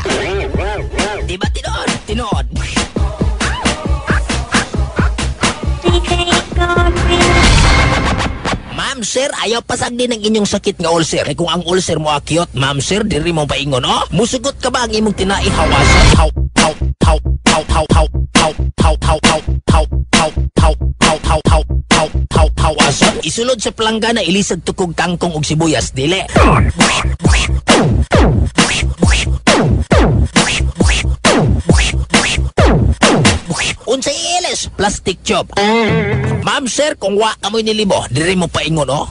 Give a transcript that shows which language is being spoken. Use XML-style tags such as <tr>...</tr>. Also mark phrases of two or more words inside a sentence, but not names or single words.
<ceb>Diba tinuod? Tinuod. Ma'am sir, ayaw pasag din ang inyong sakit nga ulcer. Kay kung ang ulcer mo akyot, ma'am sir, diri mo paingon, oh. Musugot ka ba ang imong tinaihawasan? Haw, haw, haw, haw, haw, haw, haw, haw, haw, haw, haw, haw, haw, haw, haw, haw, haw, haw, hawasan. Isulod sa planggana, ilisag tukog kangkong ug sibuyas, dili. Unsay ilis,</ceb> <en>plastic tube.</en> <ceb>Ma'am sir, kung wa kamoy nilibo, diri mo paingon, oh.</ceb>